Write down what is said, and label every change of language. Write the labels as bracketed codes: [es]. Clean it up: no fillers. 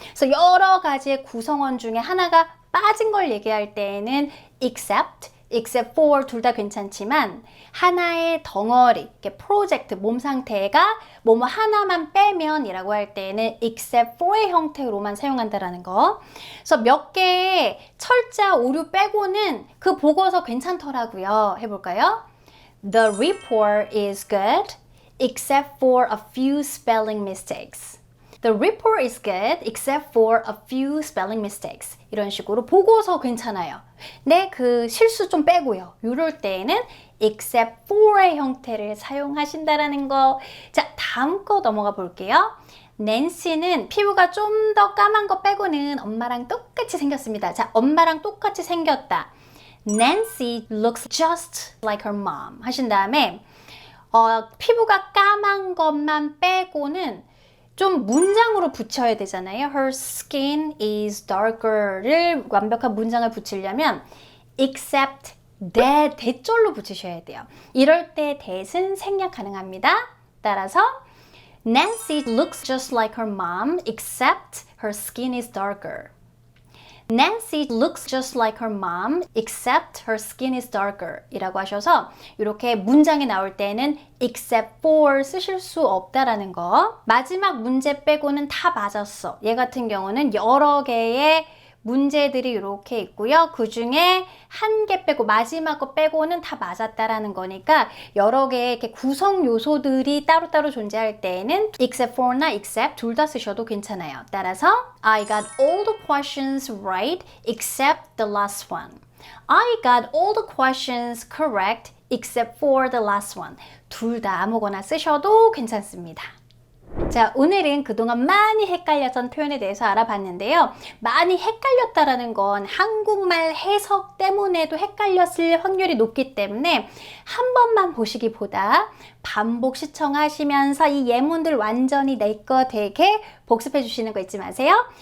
[ko] 그래서 여러 가지의 구성원 중에 하나가 빠진 걸 얘기할 때에는 except for 둘 다 괜찮지만 하나의 덩어리, 프로젝트, 몸 상태가 뭐뭐 하나만 빼면 이라고 할 때에는 except for의 형태로만 사용한다라는 거. 그래서 몇 개의 철자, 오류 빼고는 그 보고서 괜찮더라고요. 해볼까요? [en] The report is good except for a few spelling mistakes. The report is good except for a few spelling mistakes. [ko] 이런 식으로 보고서 괜찮아요. 네, 그 실수 좀 빼고요. 이럴 때에는 except for의 형태를 사용하신다라는 거. 자, 다음 거 넘어가 볼게요. 낸시는 피부가 좀 더 까만 거 빼고는 엄마랑 똑같이 생겼습니다. 자, 엄마랑 똑같이 생겼다. [en] Nancy looks just like her mom [ko] 하신 다음에 피부가 까만 것만 빼고는 좀 문장으로 붙여야 되잖아요. [en] Her skin is darker [ko] 를 완벽한 문장을 붙이려면 except 대절로 붙이셔야 돼요. 이럴 때 that은 생략 가능합니다. 따라서 [en] Nancy looks just like her mom except her skin is darker. Nancy looks just like her mom except her skin is darker [ko] 이라고 하셔서 이렇게 문장이 나올 때는 except for 쓰실 수 없다라는 거. 마지막 문제 빼고는 다 맞았어. 얘 같은 경우는 여러 개의 문제들이 이렇게 있고요. 그 중에 한 개 빼고 마지막 거 빼고는 다 맞았다라는 거니까 여러 개의 이렇게 구성 요소들이 따로따로 존재할 때에는 except for나 except 둘 다 쓰셔도 괜찮아요. [en] 따라서 I got all the questions right except the last one. I got all the questions correct except for the last one. [ko] 둘 다 아무거나 쓰셔도 괜찮습니다. 자, 오늘은 그동안 많이 헷갈렸던 표현에 대해서 알아봤는데요. 많이 헷갈렸다라는 건 한국말 해석 때문에도 헷갈렸을 확률이 높기 때문에 한 번만 보시기보다 반복 시청하시면서 이 예문들 완전히 내 거 되게 복습해 주시는 거 잊지 마세요.